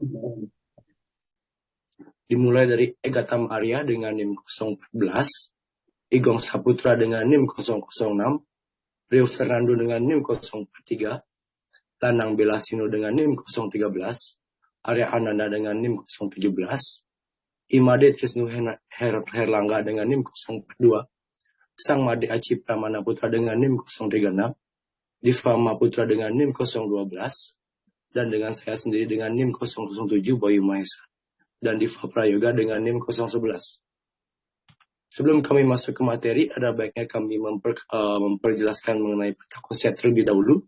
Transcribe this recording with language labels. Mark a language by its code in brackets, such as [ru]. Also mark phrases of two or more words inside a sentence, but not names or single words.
[id] Dimulai dari Egatam Arya dengan NIM 014, Igong Saputra dengan NIM 006, Rio Fernando dengan NIM 043, Lanang Belasino dengan NIM 013, Arya Ananda dengan NIM 017, Imade Trisnu Herlangga dengan NIM 042, Sang Made Aci Pramana Putra dengan NIM 036, Diva Maputra dengan NIM 012, dan dengan saya sendiri dengan NIM 007 Bayu Mahesa, dan Diva Prayoga dengan NIM 011. Sebelum kami masuk ke materi, ada baiknya kami memperjelaskan mengenai peta konsep terlebih dahulu.